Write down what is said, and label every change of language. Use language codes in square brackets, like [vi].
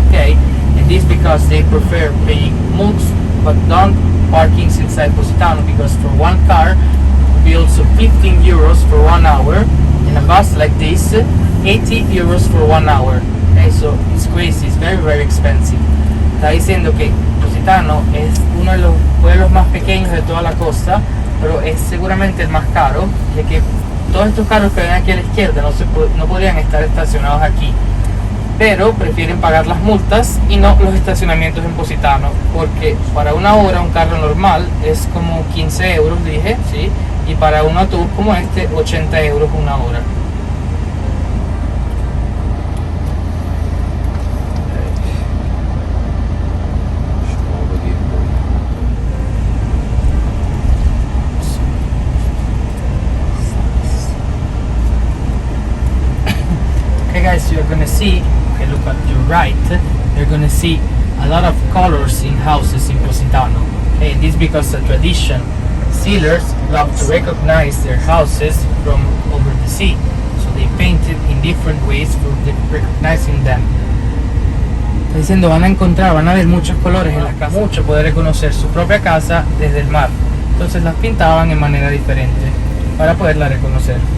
[en] Okay, and this because they prefer paying mulks but don't parkings inside Positano, because for one car it will be also 15 euros for 1 hour, and in a bus like this, 80 euros for 1 hour. Okay, so it's crazy, it's very, very expensive. [es] Está diciendo que Positano es uno de los pueblos más pequeños de toda la costa, pero es seguramente el más caro, ya que todos estos carros que ven aquí a la izquierda no podrían estar estacionados aquí, pero prefieren pagar las multas y no los estacionamientos en Positano, porque para 1 hora un carro normal es como 15 euros, dije, ¿sí? Y para un autobús como este, 80 euros 1 hora. [en] Guys, you're gonna see, okay, look at your right, you're gonna see a lot of colors in houses in Positano. Okay, this because of tradition. Sailors love to recognize their houses from over the sea, so they paint it in different ways for recognizing them. [es] Está diciendo, van a ver muchos colores en las casas, mucho poder reconocer su propia casa desde el mar. Entonces las pintaban en manera diferente para poderla reconocer.